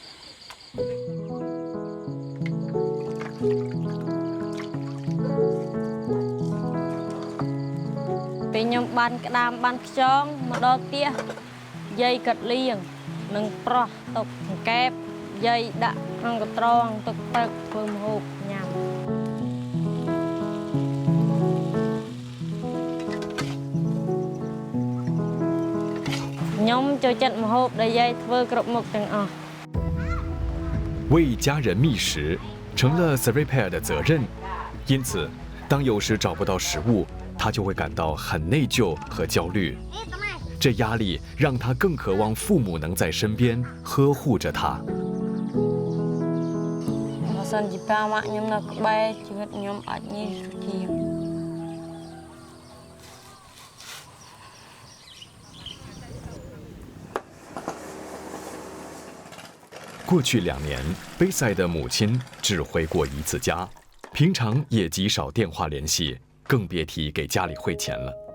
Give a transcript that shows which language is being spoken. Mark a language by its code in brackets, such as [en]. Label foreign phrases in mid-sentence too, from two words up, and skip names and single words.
[km] ពេលខ្ញុំបានក្តាមបានខ្យងមកដល់ផ្ទះយាយកាត់លៀងនឹងប្រោះទុកកែបយាយដាក់ក្នុងកត្រងទុកទឹកធ្វើម្ហូបញ៉ាំខ្ញុំចូលចិត្តម្ហូបដែលយាយធ្វើគ្រប់មុខទាំងអស់ [zh] 为家人觅食成了 Sripair 的责任，因此，当有时找不到食物，他就会感到很内疚和焦虑。这压力让他更渴望父母能在身边呵护着他。 [km] បើសិនជាប៉ាម៉ាក់ខ្ញុំនៅក្បែរជីវិតខ្ញុំអាចងាយស្រួលជាង [zh] 过去2年，贝塞的母亲只回过1次家，平常也极少电话联系，更别提给家里汇钱了。